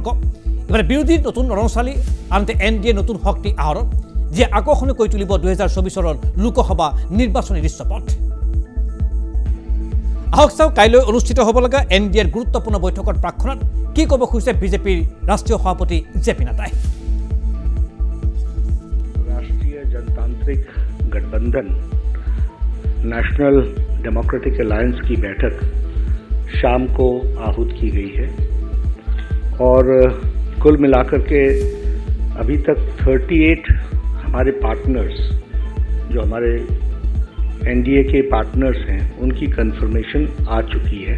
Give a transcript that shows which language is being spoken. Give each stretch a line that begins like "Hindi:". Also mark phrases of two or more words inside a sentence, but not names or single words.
Assamese: ইফালে বিৰোধীৰ নতুন ৰণচালী, আনহাতে NDAৰ নতুন শক্তি আহৰণ, যিয়ে আকৰ্ষণীয় কৰি তুলিব 2024 লোকসভা নিৰ্বাচনী দৃশ্যপট। আহক চাওঁ কাইলৈ অনুষ্ঠিত হ'ব লগা NDAৰ গুৰুত্বপূৰ্ণ বৈঠকৰ প্ৰাক্ষণত কি ক'ব খুজিছে বিজেপিৰ ৰাষ্ট্ৰীয় সভাপতি JP নাড্ডাই।
Hindi: राष्ट्रीय जनतांत्रिक गठबंधन नेशनल डेमोक्रेटिक अलायंस की बैठक शाम को आहूत की गई है और कुल मिलाकर के अभी तक 38 हमारे पार्टनर्स, जो हमारे NDA के पार्टनर्स हैं, उनकी कंफर्मेशन आ चुकी है।